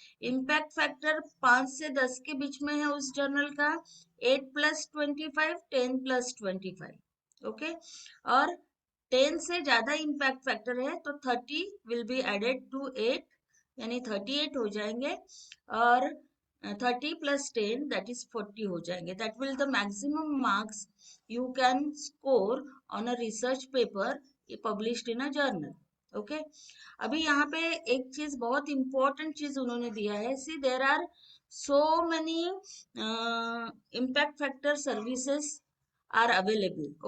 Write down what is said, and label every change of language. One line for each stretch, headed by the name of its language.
Hindi: Impact factor 5 से 10 के बीच में है उस जर्नल का 8 + 25 10 + 25। ओके। और 10 से ज्यादा इम्पैक्ट फैक्टर है तो 30
English: will be added to
Hindi: 8 यानी 38 हो जाएंगे, और 30 + 10 दैट इज 40 हो जाएंगे।
English: That will the maximum marks you can score on a research paper published in a journal. Okay.
Hindi: अभी यहाँ पे एक चीज बहुत इंपॉर्टेंट चीज उन्होंने दिया है,
English: See there are so many impact factor services are available.